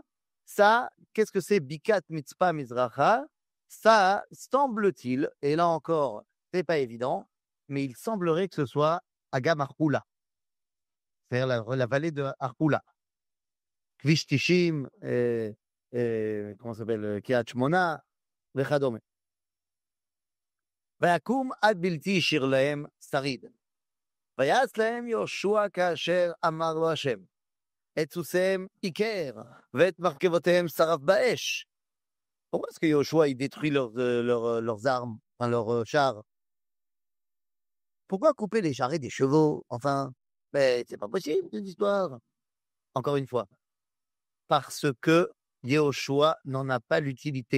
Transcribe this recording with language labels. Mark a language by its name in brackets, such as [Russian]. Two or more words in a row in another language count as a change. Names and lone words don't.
[French] Ça, qu'est-ce que c'est Bikat Mitzpah Mizracha? Ça, semble-t-il, et là encore, c'est pas évident, mais il semblerait que ce soit Agam Arhula, c'est-à-dire la vallée de Arhula. Kvish Tishim, comment ça s'appelle, Kiryat Shmona, וכדומה. [Hebrew] ויקום עד בלתי השאיר להם שריד. ויעש להם יהושע כאשר אמר לו השם. את סוסיהם עיקר, ואת מרכבותיהם שרף באש. [French] Pourquoi est-ce que Yoshua il détruit leurs armes, enfin leurs chars? Pourquoi couper les charrettes des chevaux? Enfin, mais c'est pas possible cette histoire. Encore une fois, parce que Yoshua n'en a pas l'utilité.